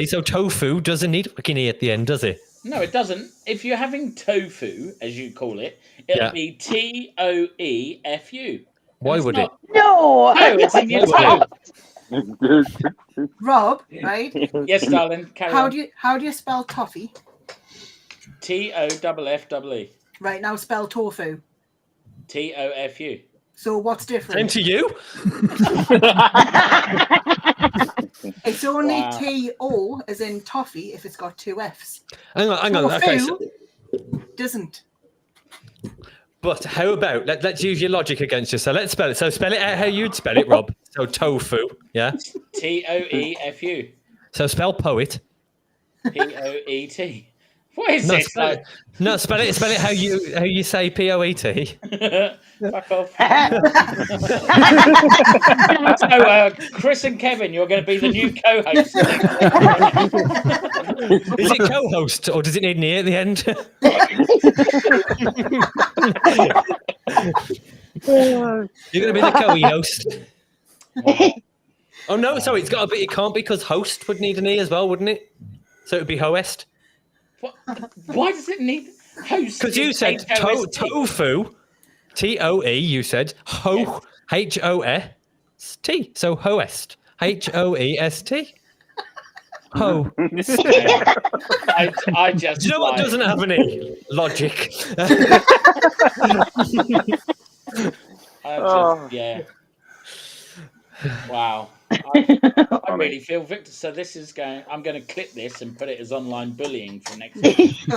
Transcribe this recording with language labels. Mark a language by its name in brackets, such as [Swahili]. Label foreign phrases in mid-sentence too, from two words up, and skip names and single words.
[English] So tofu doesn't need a fucking E at the end, does it? No, it doesn't. If you're having tofu, as you call it, it'll be T-O-E-F-U. Why would it? No, it's in your toe. Rob, right? Yes, darling. How do you spell toffee? T-O-F-F-E. Right, now spell tofu. T-O-F-U. So what's different? Same to you. It's only T-O as in toffee if it's got 2 F's. Hang on. Okay, doesn't. But how about let's use your logic against you. So let's spell it. So spell it out how you'd spell it, Rob. So tofu, yeah. T-O-E-F-U. So spell poet. P-O-E-T. What is this? No, spell it how you say P-O-E-T. Fuck off. So, Chris and Kevin, you're going to be the new co-host. Is it co-host or does it need an E at the end? You're going to be the co-host. Oh no, sorry, it's got to be. It can't be because host would need an E as well, wouldn't it? So it would be hoest. What? Why does it need host? Because you said tofu, T-O-E. You said ho, H-O-S-T. So hoest, H-O-E-S-T. Ho. I just. Do you know what doesn't have any logic? Yeah. Wow. I really feel victim. So this is going. I'm going to clip this and put it as online bullying for next week.